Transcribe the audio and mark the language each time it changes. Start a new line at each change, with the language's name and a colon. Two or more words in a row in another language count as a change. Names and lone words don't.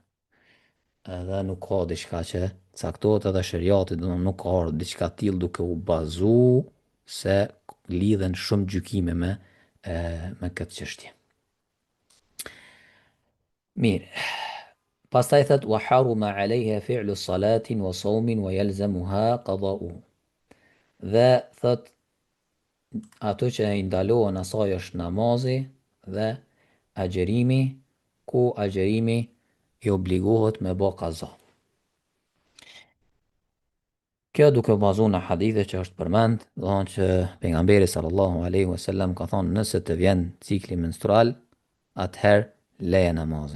Albanian: Edhe nuk ka diçka që caktohet edhe shariati, do nuk ka ardhur diçka tillë duke u bazu se lidhen shumë gjykime me këtë çështje. Mirë. Pastaj thot
Arabic: وحرم عليها فعل صلاة وصوم ويلزمها قضاء.
Albanian: Dhe thot ato që i ndalohen asaj është namazi dhe agjerimi, ku agjerimi i obligohet me bë kaza. Kjo duke bazu në hadithe që është përmend, do thonë që pejgamberi
Arabic: صلى الله عليه وسلم
Albanian: ka thonë nëse të vjen cikli menstrual, atëherë leje namazin.